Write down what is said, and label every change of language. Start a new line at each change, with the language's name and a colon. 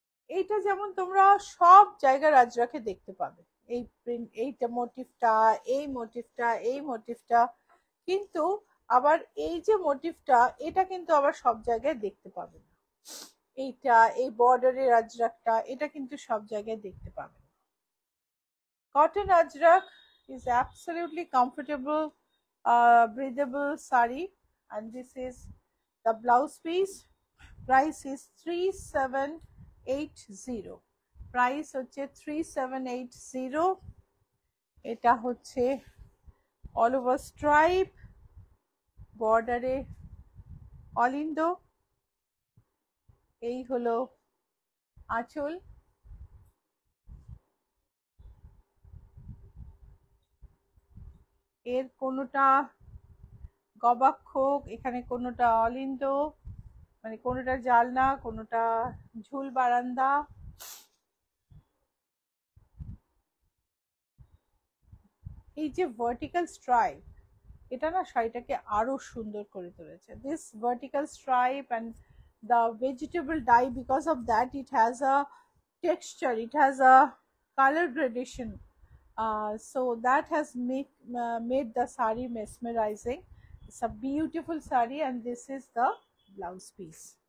Bangla: এইটা যেমন তোমরা সব জায়গার আজরাকে দেখতে পাবে, এই প্রিন্ট, এইটা মোটিভটা, এই মোটিভটা, এই মোটিভটা, কিন্তু আবার এই যে মোটিভটা, এটা কিন্তু আবার সব জায়গায় দেখতে পাবে না। এইটা, এই বর্ডারের আজরাকটা, এটা কিন্তু সব জায়গায় দেখতে পাবে না।
English: Cotton ajrak is absolutely comfortable, breathable saree, and this is the blouse piece. Price is 3780.
Bangla: Price হচ্ছে 3780। এটা হচ্ছে
English: all over stripe,
Bangla: বর্ডারে অলিন্দ। এই হলো আঁচল। এর কোনোটা গবাক্ষক, এখানে কোনোটা অলিন্দ, মানে কোনোটা জালনা, কোনোটা ঝুল বারান্দা। এই যে ভার্টিক্যাল স্ট্রাইপ, এটা না শাড়িটাকে আরো সুন্দর করে তুলেছে।
English: This vertical stripe and the vegetable dye, because of that it has a texture, it has a color gradation, so that has made the saree mesmerizing. It's a beautiful saree, and this is the blouse piece.